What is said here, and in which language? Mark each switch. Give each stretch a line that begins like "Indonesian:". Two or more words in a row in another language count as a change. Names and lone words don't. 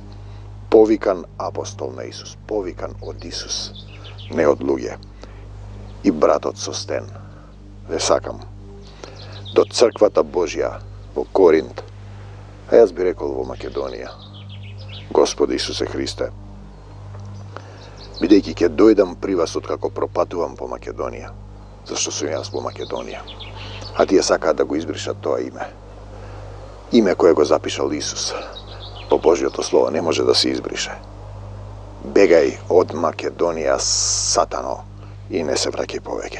Macedonian: Povikan apostol na Isus, povikan od Isus, ne od luge. I brat od Sosten, ve sakam, do crkvata Božja, vo Korint, a jaz bi rekao vo Makedonija. Gospode Isuse Hriste, бидејќи ќе дојдам при вас откако пропатувам по Македонија, зашто сум јас по Македонија, а тие сакаат да го избришат тоа име. Име кое го запишал Исус, по Божјото Слово, не може да се избрише. Бегај од Македонија, сатано, и не се враќај повеќе.